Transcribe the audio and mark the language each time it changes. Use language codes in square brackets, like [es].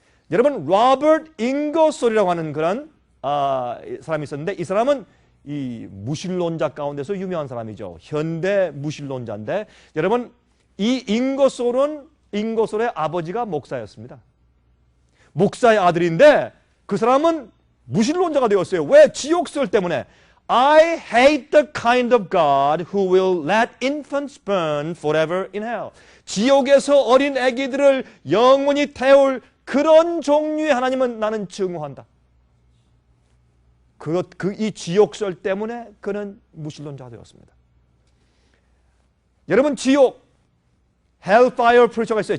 [ko] 여러분, 로버트 잉거솔이라고 하는 그런 사람이 있었는데, 이 사람은 이 무신론자 가운데서 유명한 사람이죠. 현대 무신론자인데, 여러분, 이 잉거솔의 아버지가 목사였습니다. 목사의 아들인데 그 사람은 무신론자가 되었어요. 왜? 지옥설 때문에. [en] I hate the kind of God who will let infants burn forever in hell. [ko] 지옥에서 어린 아기들을 영원히 태울 그런 종류의 하나님은 나는 증오한다. 이 지옥설 때문에 그는 무신론자가 되었습니다. 여러분, 지옥, Hellfire Preacher가 있어요.